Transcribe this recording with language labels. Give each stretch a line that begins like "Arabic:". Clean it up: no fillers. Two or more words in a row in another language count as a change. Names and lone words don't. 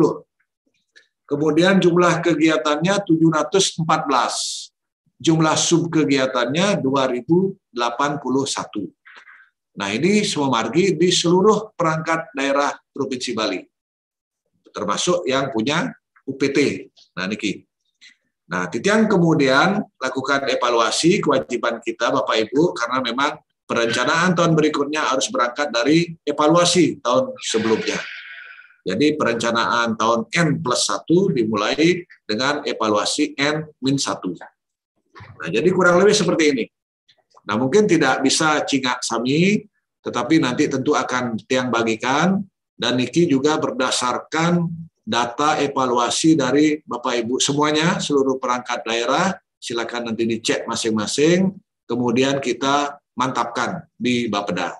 Indonesian: Kemudian jumlah kegiatannya 714. Jumlah subkegiatannya 2081. Nah, ini semua margi di seluruh perangkat daerah Provinsi Bali, termasuk yang punya UPT. Nah, niki. Nah, Titiang kemudian lakukan evaluasi kewajiban kita Bapak Ibu, karena memang perencanaan tahun berikutnya harus berangkat dari evaluasi tahun sebelumnya. Jadi perencanaan tahun N+1 dimulai dengan evaluasi N-1. Nah, jadi kurang lebih seperti ini. Nah, mungkin tidak bisa
Balinese: cingak sami,
Indonesian: tetapi nanti tentu akan Tiang bagikan, dan niki juga berdasarkan data evaluasi dari Bapak Ibu semuanya, seluruh perangkat daerah, silakan nanti dicek masing-masing, kemudian kita mantapkan di Bapeda.